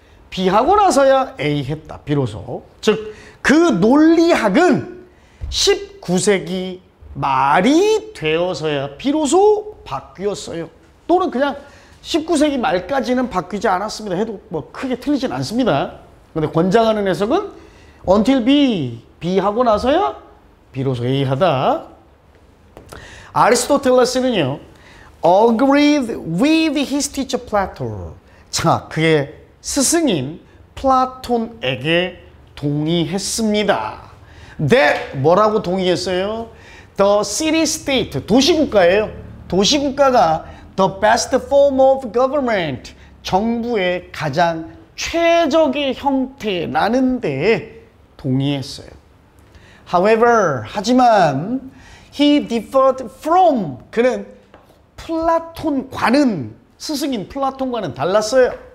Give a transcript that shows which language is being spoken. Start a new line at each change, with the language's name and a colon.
Korean: B하고 나서야 A 했다. 비로소. 즉, 그 논리학은 19세기 말이 되어서야 비로소 바뀌었어요. 또는 그냥 19세기 말까지는 바뀌지 않았습니다. 해도 크게 틀리진 않습니다. 근데 권장하는 해석은 until B하고 나서야 비로소 A 하다.
English: 아리스토텔레스는요, agreed with his teacher Plato.
Korean: 자, 그의 스승인 플라톤에게 동의했습니다. that 뭐라고 동의했어요?
English: The city-state,
Korean: 도시국가예요. 도시국가가
English: the best form of government,
Korean: 정부의 가장 최적의 형태라는 데에 동의했어요.
English: However,
Korean: 하지만
English: he differed from,
Korean: 그는 플라톤과는, 스승인 플라톤과는 달랐어요.